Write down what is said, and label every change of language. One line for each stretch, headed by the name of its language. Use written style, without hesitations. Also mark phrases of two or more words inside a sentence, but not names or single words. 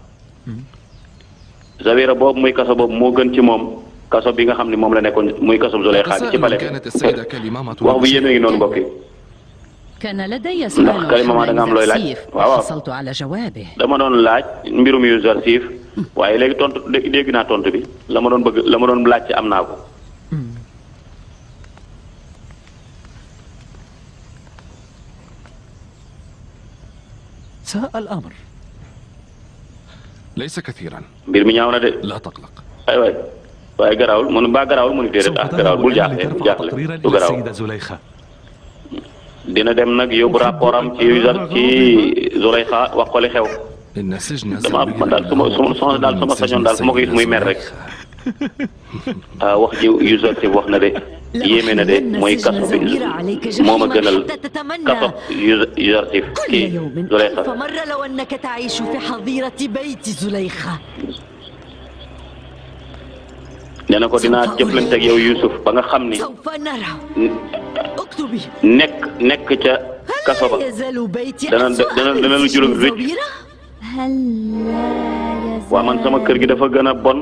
Wolof: Zawira boobu muy kaso boobu moo gën ci moom kaso bi nga xam ne moom la nekkoon muy kaso Zuleyxa bi ci pale wax bu yéeme ngi noonu mbokk yi ndax Kalimama da nga am looy laaj waaw dama doon laaj mbirum Yuzarsif waaye léegi tontu dégg naa tontu bi la ma doon laaj ci am naa ko.
Arabic: ساء الأمر. ليس كثيرا.
Wolof: mbir mi ñaaw na de.
Arabic: لا تقلق.
Wolof: waay waaye garaawul mu ne déedéet garaawul bul jaaxle du garaaw. dina dem nag yóbbu rapport am ci Zulaykha wax ko li xew. man daal su ma sañoon daal fu ma ko gis muy mer rek. wax ji Youssouf wax na de yéeme na de mooy kaso bi moo ma gënal kaso Youssouf kii Zulaykha.
Arabic: فمر لو أنك تعيش في حظيرة بيت زليخة.
Wolof: nee na ko dinaa jëflante ak yow Youssouf ba nga xam ni nekk ca kaso ba dana lu juróom rëcc. waa man sama kër gi dafa gën a bon.